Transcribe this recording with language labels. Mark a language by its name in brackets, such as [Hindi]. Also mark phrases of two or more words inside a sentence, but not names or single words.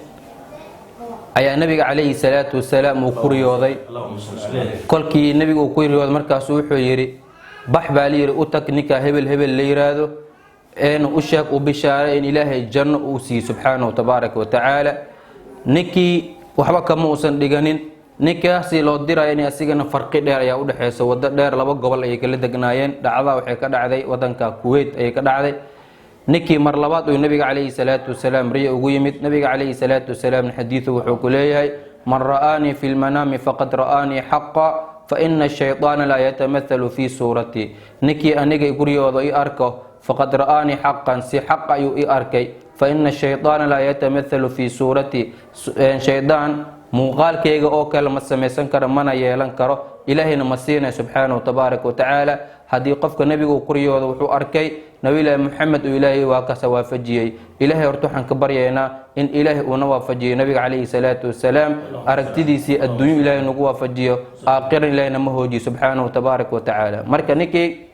[Somali] ayaa nabiga [Arabic] عليه الصلاة والسلام [Somali] uu kuriyooday kolkii nabiga uu kuriyooday markaas wuxuu yiri bax baa la yiri u tag ninka hebel la yiraahdo u sheeg u bishaaray in ilaahay janno uu siiyo [Arabic] سبحانه تبارك وتعالى [Somali] ninkii waxba kama uusan dhiganin ninkaasi loo diray in asigana farqi dheer ayaa u dhaxaysa wada dheer laba gobol ay kala degnaayeen dhacda waxay ka dhacday wadanka Kuwait ay ka dhacday ninkii mar labaad uu nabiga [Arabic] عليه الصلاة والسلام [Somali] riyo ugu yimid nabiga [Arabic] عليه الصلاة والسلام [Somali] xadiisu wuxuu ku leeyahay [Arabic] من رآني في المنام فقد رآني حقا فإن الشيطان لا يتمثل في صورتي [Somali] ninkii aniga guriyooda i arko [Arabic] فقد رآني حقا [Somali] si haqq ayuu i arkay [Arabic] فإن الشيطان لا يتمثل في صورتي [Somali] shaytaan muuqaalkayga oo kale ma samaysan karo mana yeelan karo ilaahayna ma siinay [Arabic] سبحانه تبارك وتعالى [Somali] haddii qofka nabiga uu kuriyooda wuxuu arkay nabiga maxamed oo ilaahay waa ka waafajiyay ilaahay horta waxaan ka baryaynaa in ilaahay uu na waafajiyo nabiga [Arabic] عليه الصلاة والسلام [Somali] aragtidiisii adduunyo ilaahay nagu waafajiyo aakhira ilaahayna ma hoojiyo [Arabic] سبحانه تبارك وتعالى [Somali] marka ninkii